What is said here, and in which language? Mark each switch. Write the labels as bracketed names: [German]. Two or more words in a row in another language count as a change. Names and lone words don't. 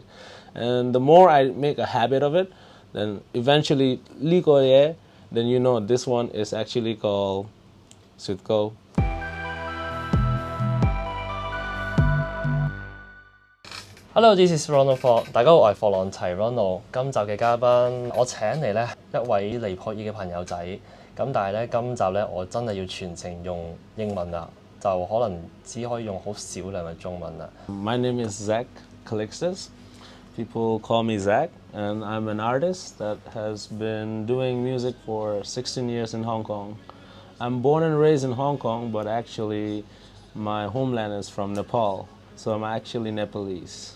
[English] And the more I make a habit of it, then eventually Liko ye, then this one is actually called Sutko. Hello, this is Ronald Ford。 [Cantonese] 大家好，我係霍朗齊 Ronald。今集嘅嘉賓，我請嚟咧一位尼泊爾嘅朋友仔。咁但係咧，今集咧我真係要全程用英文啦，就可能只可以用好少量嘅中文啦。 [English] My name is Zack Calixtus. People call me Zack, and I'm an artist that has been doing music for 16 years in Hong Kong. I'm born and raised in Hong Kong, but actually my homeland is from Nepal, so I'm actually Nepalese.